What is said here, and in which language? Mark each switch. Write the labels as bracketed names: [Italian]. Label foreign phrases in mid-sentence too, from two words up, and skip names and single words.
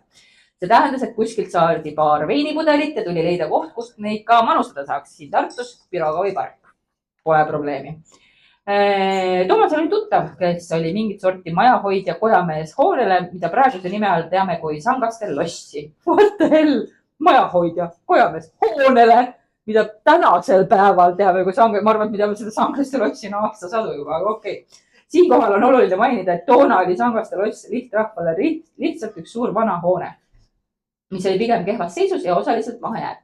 [Estonian] See tähendas, et kuskilt saadi paar veinipudelit ja tuli leida koht, kust neid ka manustada saaks. Siin Tartus Pirogovi park. Pole probleemi. Toomas oli tuttav, kes oli mingit sorti majahoidja kojamees hoonele, mida praeguse nime all teame kui Sangaste lossi. [English] What the hell? [Estonian] Majahoidja kojamees hoonele, mida tänasel päeval teame kui Sangaste. Ma arvan, et me teame seda Sangaste lossi aastasadu juba, aga okei. Siinkohal on oluline mainida, et toona oli Sangaste loss lihtrahvale lihtsalt üks suur vana hoone, mis oli pigem kehvas seisus ja osaliselt maha jäetud.